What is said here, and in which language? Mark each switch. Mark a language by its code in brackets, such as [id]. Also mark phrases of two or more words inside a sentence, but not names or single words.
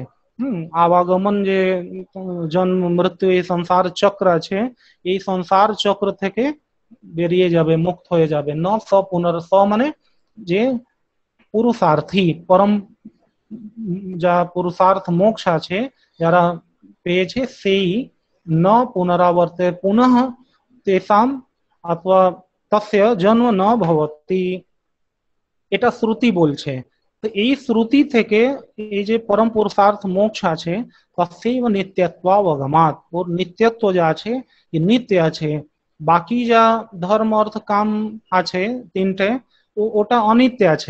[bn] আবাগমন যে জন্ম মৃত্যু এই সংসার চক্র আছে, এই সংসার চক্র থেকে বেরিয়ে যাবে, মুক্ত হয়ে যাবে। ন স স মানে যে পুরুষার্থী পরম যা পুরুষার্থ মোক্ষ আছে যারা পেয়েছে সেই [sa] ন পুনরাবর্তে পুনঃ তেসাম [bn] অথবা [sa] तस्य जन्म न भवति, [bn] এটা শ্রুতি বলছে। তো এই শ্রুতি থেকে এই যে পরম পুরুষার্থ মোক্ষ আছে, [sa] তস্যৈব নিত্যত্বাবগমাৎ, [bn] ওর নিত্যত্ব যা আছে, নিত্য আছে। বাকি যা ধর্ম অর্থ কাম আছে তিনটে, ওটা অনিত্য আছে।